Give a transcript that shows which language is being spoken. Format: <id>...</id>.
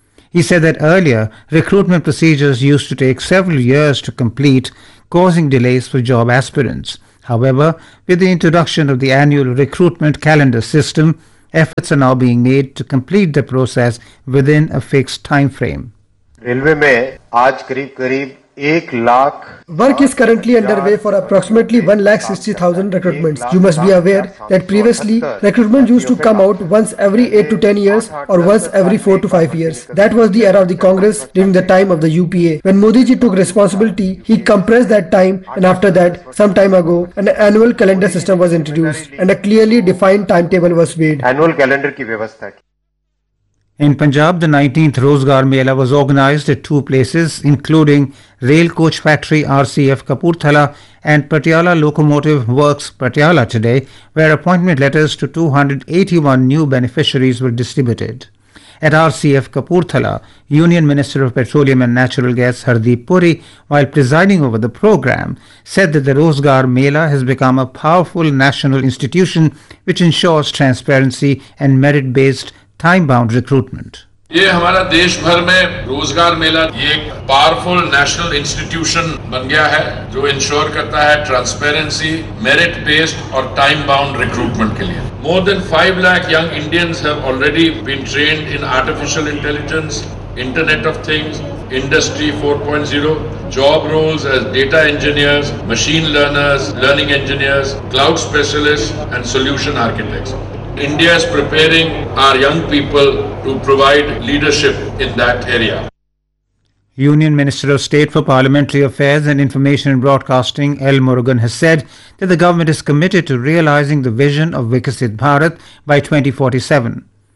<en>He said that earlier, recruitment procedures used to take several years to complete, causing delays for job aspirants. However, with the introduction of the annual recruitment calendar system, efforts are now being made to complete the process within a fixed time frame.</en> <hi>Railway में आज करीब करीब एक lakh</hi> <en>Work is currently under way for approximately 1,60,000 recruitments. You must be aware that previously recruitment used to come out once every 8 to 10 years और once every 4 to 5 years. That was the era of the Congress during the time of the UPA. When Modi ji took responsibility he compressed that time and after that some time ago an annual calendar system was introduced and a clearly defined time table was made.</en> <hi>Annual calendar की व्यवस्था की.</hi> <en>In Punjab, the 19th Rozgar Mela was organized at two places, including Rail Coach Factory RCF Kapurthala and Patiala Locomotive Works Patiala today, where appointment letters to 281 new beneficiaries were distributed. At RCF Kapurthala, Union Minister of Petroleum and Natural Gas Hardeep Puri, while presiding over the program, said that the Rozgar Mela has become a powerful national institution which ensures transparency and merit-based time-bound recruitment.</en> <hi>ये हमारा देश भर में रोजगार मेला ये एक powerful national institution बन गया है जो इंश्योर करता है ट्रांसपेरेंसी मेरिट बेस्ड और टाइम बाउंड रिक्रूटमेंट के लिए.</hi> <en>More than 5 lakh young Indians have already been trained in artificial intelligence internet of things industry 4.0 job roles as data engineers machine learners learning engineers cloud specialist and solution architects. India is preparing our young people to provide leadership in that area. Union Minister of State for Parliamentary Affairs and Information and Broadcasting, L. Murugan, has said that the government is committed to realizing the vision of Vikasit Bharat by 2047.</en>